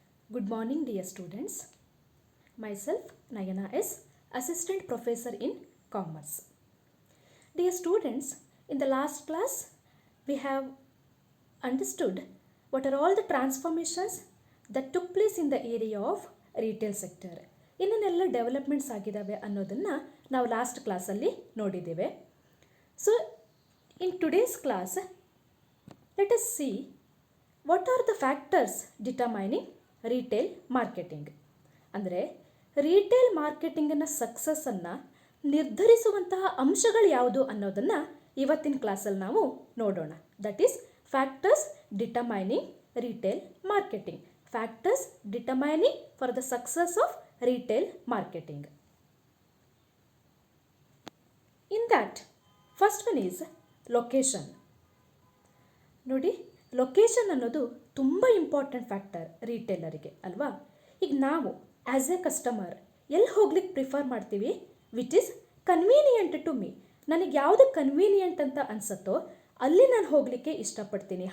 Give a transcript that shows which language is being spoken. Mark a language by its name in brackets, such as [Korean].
[English] Good morning, dear students. Myself, Nayana S., Assistant Professor in Commerce. Dear students, in the last class, we have understood what are all the transformations that took place in the area of retail sector. [Kannada] ಇನ್ನೆಲ್ಲ developments ಆಗಿದ್ದಾವೆ ಅನ್ನೋದನ್ನು ನಾವು last ಕ್ಲಾಸಲ್ಲಿ ನೋಡಿದ್ದೇವೆ. [English] So in today's class let us see what are the factors determining retail marketing. [Kannada] ಅಂದರೆ retail ಮಾರ್ಕೆಟಿಂಗನ್ನು ಸಕ್ಸಸ್ಸನ್ನು ನಿರ್ಧರಿಸುವಂತಹ ಅಂಶಗಳು ಯಾವುದು ಅನ್ನೋದನ್ನು ಇವತ್ತಿನ ಕ್ಲಾಸಲ್ಲಿ ನಾವು ನೋಡೋಣ. [English] That is factors determining retail marketing. Factors determining for the success of retail marketing. In that, first one is location. [Kannada] ನೋಡಿ, location ಅನ್ನೋದು ತುಂಬ ಇಂಪಾರ್ಟೆಂಟ್ ಫ್ಯಾಕ್ಟರ್ ರಿಟೇಲರಿಗೆ ಅಲ್ವಾ. ಈಗ ನಾವು [English] as a customer [Kannada] ಎಲ್ಲಿ ಹೋಗ್ಲಿಕ್ಕೆ ಪ್ರಿಫರ್ ಮಾಡ್ತೀವಿ? [English] Which is convenient to me. [Kannada] ನನಗೆ ಯಾವುದು ಕನ್ವೀನಿಯಂಟ್ ಅಂತ ಅನಿಸುತ್ತೋ ಅಲ್ಲಿ ನಾನು ಹೋಗಲಿಕ್ಕೆ ಇಷ್ಟಪಡ್ತೀನಿ.